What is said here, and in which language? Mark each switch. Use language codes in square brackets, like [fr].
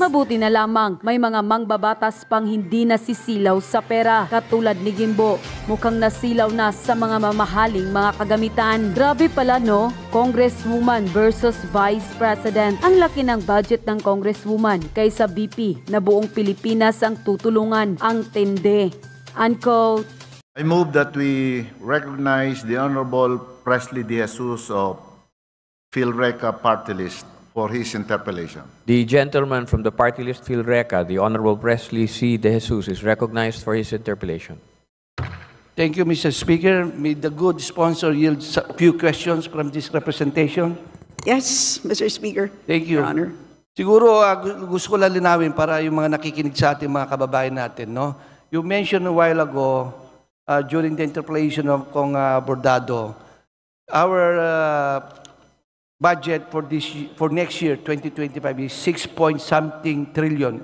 [tl] Mabuti na lamang may mga mangbabatas pang hindi nasisilaw sa pera. Katulad ni Guimbo, mukhang nasilaw na sa mga mamahaling mga kagamitan. Grabe pala no, Congresswoman versus Vice President. Ang laki ng budget ng Congresswoman kaysa VP na buong Pilipinas ang tutulungan. Ang tindi. Unquote. [en] I move that we recognize the Honorable Presley De Jesus of PhilReca Party List for his interpellation. The gentleman from the Party List PhilReca, the Honorable Presley C. De Jesus, is recognized for his interpellation. Thank you, Mr. Speaker. May the good sponsor yield a few questions from this representation. Yes, Mr. Speaker. Thank you. Your Honor. [tl] Siguro gusto ko lang linawin para yung mga nakikinig sa ating mga kababayan natin. No? [en] You mentioned a while ago during the interpellation of Kong Bordado, our budget for next year, 2025, is 6-point-something trillion.